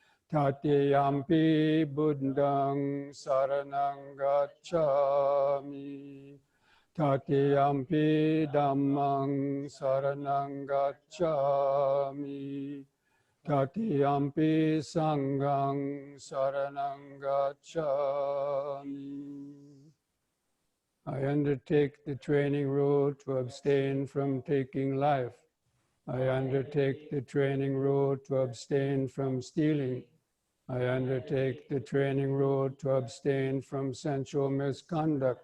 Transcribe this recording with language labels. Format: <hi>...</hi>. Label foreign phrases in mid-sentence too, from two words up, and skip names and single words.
<pi>Tatiyampi buddhang saranang gacchami. Tatiyampi dhammang saranang gacchami. Tatiyampi sanghang saranang gacchami.</pi> <en>I undertake the training rule to abstain from taking life. I undertake the training rule to abstain from stealing. I undertake the training rule to abstain from sensual misconduct.</en>